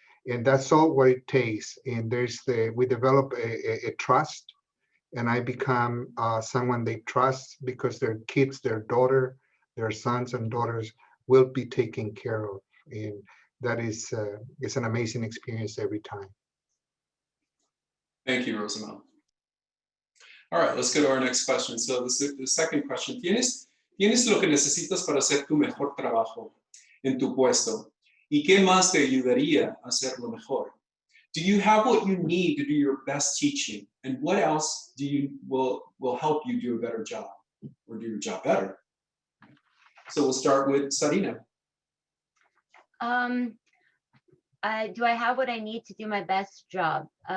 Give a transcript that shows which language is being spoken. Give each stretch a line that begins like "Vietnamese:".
English: And that's all what it takes. And we develop a trust, and I become someone they trust, because their kids, their daughter, their sons and daughters will be taken care of. And that is it's an amazing experience every time. Thank you, Rosamel. All right, let's go to our next question. So the second question,
Spanish: ¿Tienes lo que necesitas para hacer tu mejor trabajo en tu puesto? ¿Y qué más te ayudaría a hacerlo mejor?
English: Do you have what you need to do your best teaching? And what else will help you do a better job, or do your job better? So we'll start with Sarina. Do I have what I need to do my best job?